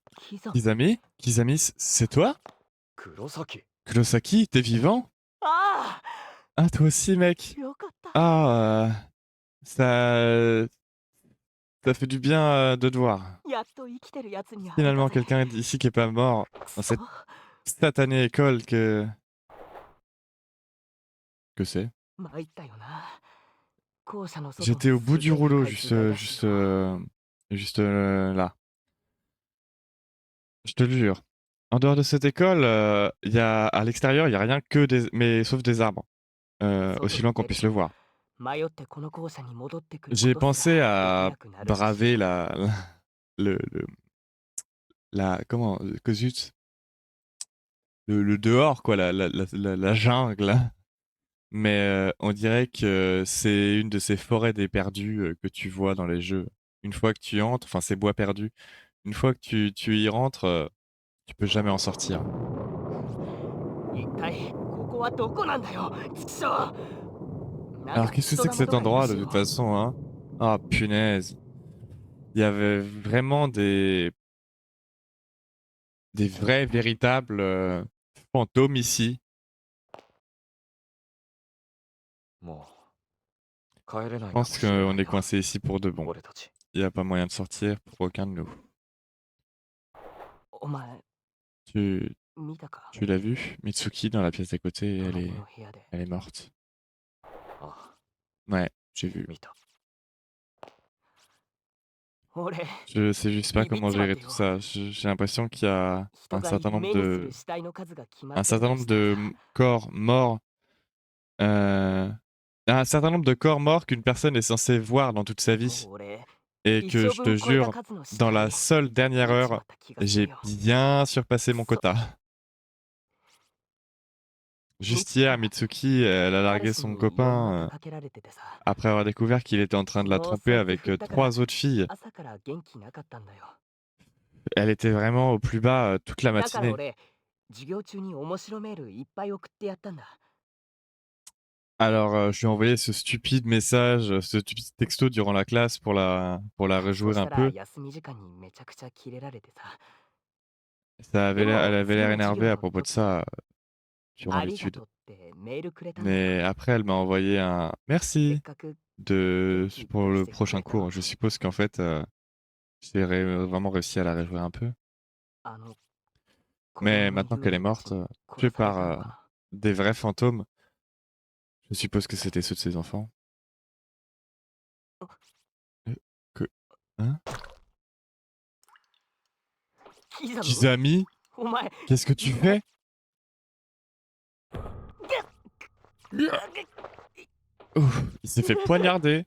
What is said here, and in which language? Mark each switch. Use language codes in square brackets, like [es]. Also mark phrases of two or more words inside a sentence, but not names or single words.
[fr] Kiza. Kizami? Kizami, c'est toi? [ja] 黒崎。 [fr] Kurosaki, t'es vivant? [ja] あ [fr] Ah, toi aussi, mec. [ja] あ、よかった。 [fr] Ah, ça... ça fait du bien de te voir. [ja] やっと生きてるやつに会えた [fr] Finalement, [ja] ぜ。 [fr] quelqu'un ici qui est pas mort [ja] く [fr] dans [ja] そ。 [fr] cette satanée école que c'est. [ja] 参ったよな。校舎の外 [fr] J'étais au bout du [ja] すげえ [fr] rouleau, [ja] 深い水害らしいよ。 [fr] juste là. Je te le jure. En dehors de cette école, y a, à l'extérieur, il n'y a rien que des... mais sauf des arbres. Aussi [ja] 外 [fr] loin [ja] に [fr] qu'on [ja] 出る [fr] puisse le [ja] と [fr] voir. [ja] 迷ってこの校舎に戻ってくるこ [fr] J'ai [ja] とす [fr] pensé [ja] らでき [fr] à [ja] なくなるらしい [fr] braver [ja] よ。 [fr] le, le- comment, que zut, le dehors, quoi, la jungle. Mais on dirait que c'est une de ces forêts des perdus que tu vois dans les jeux. Une fois que tu entres, enfin ces bois perdus, une fois que tu y rentres, tu peux jamais en sortir. [ja] 一体ここはどこなんだよ、ちくしょう。なん [fr] Alors [ja] か [fr] qu'est-ce que [ja] 人 [fr] c'est que [ja] 玉 [fr] cet [ja] とかいる [fr] endroit [ja] し [fr] de [ja] よ。 [fr] toute façon, hein? Ah punaise. Il y avait vraiment des vrais, véritables fantômes ici. [ja] もう帰れな [fr] Je [ja] いかも [fr] pense [ja] しれな [fr] qu'on [ja] い [fr] est [ja] な。 [fr] coincé ici pour de bon. [ja] 俺たち。 [fr] Il n'y a pas moyen de sortir pour aucun de nous. [ja] お前 [fr] Tu, [ja] 見たか。 [fr] tu l'as vu? Mitsuki dans la pièce d'à côté, [ja] 隣の部屋で。 [fr] elle est morte. [ja] ああ、 [fr] Ouais, j'ai vu. [ja] 見た。俺、 [fr] Je sais juste pas comment gérer tout [ja] Bibitsumatte, [fr] ça. J'ai l'impression qu'il y a [ja] 人 [fr] un [ja] が [fr] certain nombre [ja] 目にする [fr] de, [ja] 死体の数が決ま [fr] un [ja] ってる [fr] certain [ja] と [fr] nombre [ja] したら [fr] de [ja] さ。 [fr] corps morts, euh, un certain nombre de corps morts qu'une personne est censée voir dans toute sa [ja] も [fr] vie. [ja] う俺、 [fr] Et [ja] 一 [fr] que [ja] 生 [fr] je te [ja] 分超えた [fr] jure, [ja] 数の死 [fr] dans [ja] 体 [fr] la [ja] 見 [fr] seule dernière [ja] ち [fr] heure, [ja] まった気がする [fr] j'ai [ja] よ。 [fr] bien surpassé mon quota. Juste hier, Mitsuki, elle a [ja] 彼 [fr] largué [ja] 氏 [fr] son [ja] に夜ま [fr] copain [ja] たかけられててさ。 [fr] après avoir découvert qu'il était en train de la [ja] 昨日 [fr] tromper [ja] そいつ [fr] avec [ja] 振ったから [fr] 3 autres filles. [ja] 朝から元気なかったんだよ。 [fr] Elle était vraiment au plus bas toute la [ja] だから [fr] matinée. [ja] 俺、授業中に面白メールいっぱい送ってやったんだ。 [fr] Alors, je lui ai envoyé ce stupide message, ce stupide texto durant la classe pour la [ja] そ [fr] réjouir [ja] し [fr] un [ja] たら [fr] peu. [ja] 休み時間にめちゃくちゃキレられてさ。 [fr] Elle [ja] で [fr] avait [ja] も次 [fr] l'air [ja] の授 [fr] énervée [ja] 業 [fr] à [ja] の [fr] propos de [ja] 時、 [fr] ça durant [ja] ありが [fr] l'étude. [ja] とうってメールくれたんだよ。 [fr] Mais après, elle m'a envoyé un [ja] せっ [fr] merci [ja] かく [fr] pour le Merci. prochain cours. Je suppose qu'en fait, j'ai vraiment réussi à la réjouir un peu. [ja] あの、子 [fr] Mais [ja] 供の [fr] maintenant [ja] 遊 [fr] qu'elle est [ja] 園地 [fr] morte, [ja] に [fr] tuée [ja] 殺された [fr] par [ja] のかな。 [fr] des vrais fantômes, je suppose que c'était ceux de ses enfants. Euh, Que... Hein? [ja] キザム Kizami, お前、 [fr] qu'est-ce que tu fais? Ouf, il s'est fait poignarder.